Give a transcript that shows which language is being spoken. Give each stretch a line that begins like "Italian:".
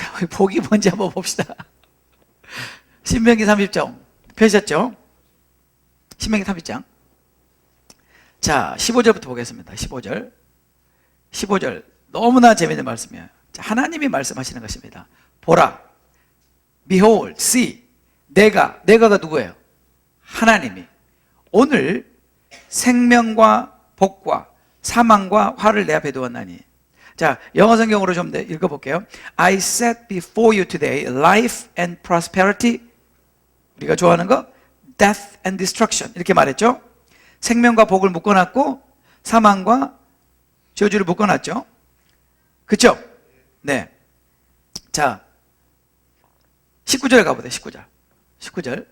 Korean: 복이 뭔지 한번 봅시다. 신명기 30장 펴셨죠? 신명기 30장. 자, 15절부터 보겠습니다. 15절 너무나 재미있는 말씀이에요. 자, 하나님이 말씀하시는 것입니다. 보라,
English: behold, see.
Korean: 내가가 누구예요? 하나님이 오늘 생명과 복과 사망과 화를 내 앞에 두었나니. 자, 영어 성경으로 좀 읽어볼게요.
English: I set before you today life and prosperity.
Korean: 우리가 좋아하는 거
English: death and destruction
Korean: 이렇게 말했죠. 생명과 복을 묶어놨고 사망과 저주를 묶어놨죠. 그렇죠? 네. 자, 19절에 가보세요. 19절.